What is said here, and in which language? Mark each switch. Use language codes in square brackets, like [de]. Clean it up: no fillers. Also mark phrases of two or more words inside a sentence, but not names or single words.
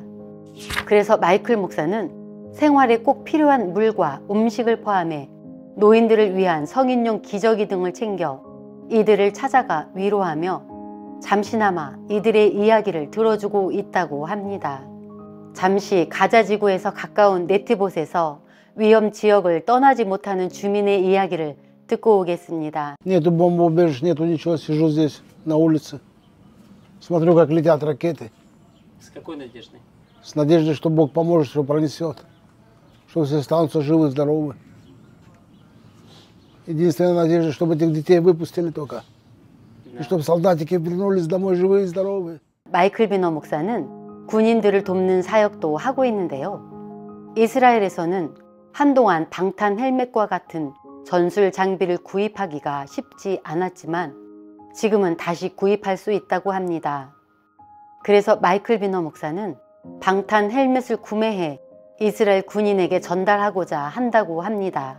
[ko] 그래서 마이클 목사는 생활에 꼭 필요한 물과 음식을 포함해 노인들을 위한 성인용 기저귀 등을 챙겨 이들을 찾아가 위로하며 잠시나마 이들의 이야기를 들어주고 있다고 합니다. 잠시 가자지구에서 가까운 네티봇에서 위험 지역을 떠나지 못하는 주민의 이야기를 듣고 오겠습니다. [ru] Нету бомбоубежищ, нету ничего, сижу здесь на улице, смотрю, как летят ракеты. С какой надеждой? С надеждой, что Бог поможет, что пронесет, что все останутся живы, здоровы. Единственная надежда, чтобы этих детей выпустили только, и чтобы солдатики вернулись домой живые и здоровые. [ko] 마이클 비너 목사는 군인들을 돕는 사역도 하고 있는데요. 이스라엘에서는 한동안 방탄 헬멧과 같은 전술 장비를 구입하기가 쉽지 않았지만 지금은 다시 구입할 수 있다고 합니다. 그래서 마이클 비너 목사는 방탄 헬멧을 구매해 이스라엘 군인에게 전달하고자 한다고 합니다.